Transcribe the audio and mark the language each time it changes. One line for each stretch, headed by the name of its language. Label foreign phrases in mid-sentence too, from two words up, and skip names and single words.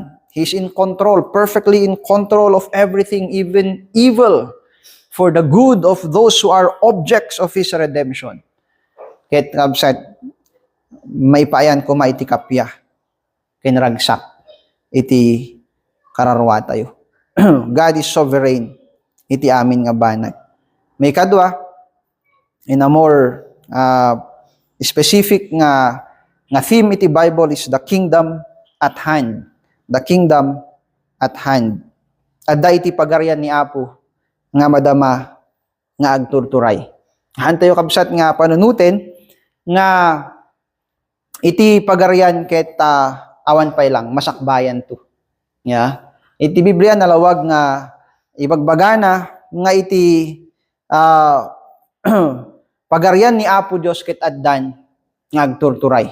English: He's in control, perfectly in control of everything, even evil, for the good of those who are objects of His redemption.
Iloko: Ket kabsat, may payan ko maiti kapya, kinragsak, iti kararwa tayo.
English: God is sovereign,
Iloko: iti amin nga banag. May kadwa,
English: in a more specific nga theme iti Bible is the kingdom at hand. The kingdom at hand.
Iloko: Adda iti pagarian ni Apo nga madama nga agturturay. Hantayo kabsat nga panunutin nga iti pagarian ket awan pay lang masakbayan to. Ya. Iti Biblia nalawag nga ibagbagana nga iti pagarian ni Apo Dios ket addan nga agturturay.